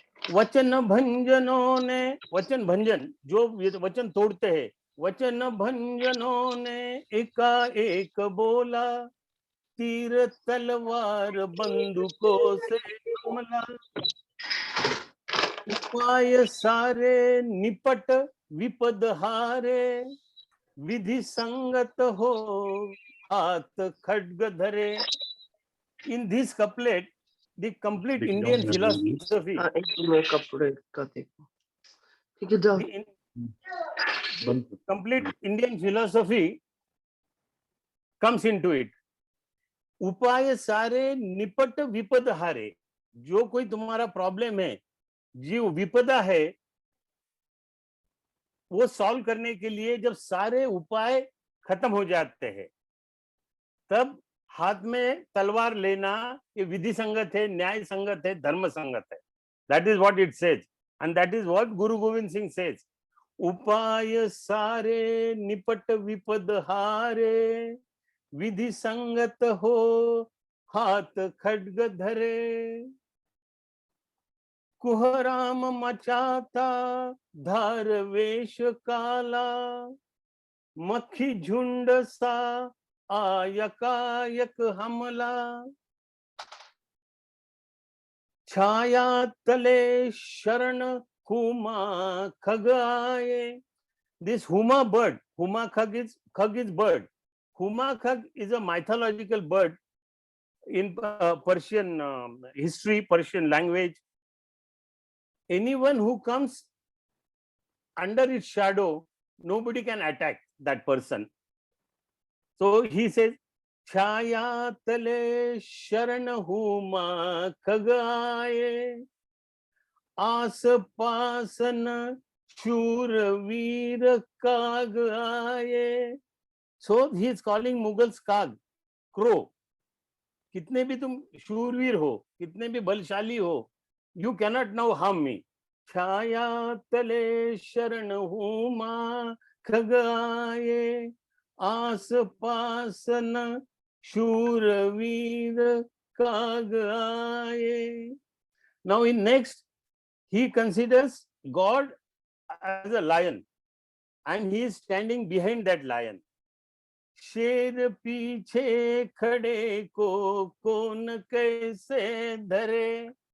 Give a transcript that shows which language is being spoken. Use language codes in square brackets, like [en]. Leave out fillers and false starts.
[hi] वचन भंजनों ने, वचन भंजन जो वचन तोड़ते हैं, वचन भंजनों ने एकाएक बोला, तीर तलवार बंदूकों से हमला. उपाय सारे निपट विपद हारे, विधि संगत हो हाथ खड्ग धरे. [en] In this couplet, the complete Indian philosophy, [hi] कपड़े का देखो, ठीक है जाओ. [en] the complete Indian philosophy comes into it. [hi] उपाय सारे निपट विपद हारे. जो कोई तुम्हारा प्रॉब्लम है, जो विपदा है, वो सॉल्व करने के लिए जब सारे उपाय खत्म हो जाते हैं, तब हाथ में तलवार लेना ये विधि संगत है, न्याय संगत है, धर्म संगत है. [en] That is what it says, and that is what Guru Gobind Singh says. [hi] उपाय सारे निपट विपद हारे, विधि संगत हो हाथ खड्ग धरे. कुहराम मचाता धार वेश काला, मक्खी झुंड सा आयकायक हमला. छाया तले शरण हुमा खग आए. [en] This huma bird, huma khag is bird. Huma khag is a mythological bird in Persian history, Persian language. Anyone who comes under its shadow, nobody can attack that person. So he says, [hi] छाया तले शरण हुमा खगाए, आस पासन शूर वीर काग आए. [en] So he is calling Mughals काग, crow. [hi] कितने भी तुम शूरवीर हो, कितने भी बलशाली हो, [en] you cannot now harm me. [hi] छाया तले शरण हुमा खगाए, आस पासन शूरवीर काग आए. [en] Now in next, he considers God as a lion, and he is standing behind that lion. [hi] शेर पीछे खड़े को कौन कैसे धरे.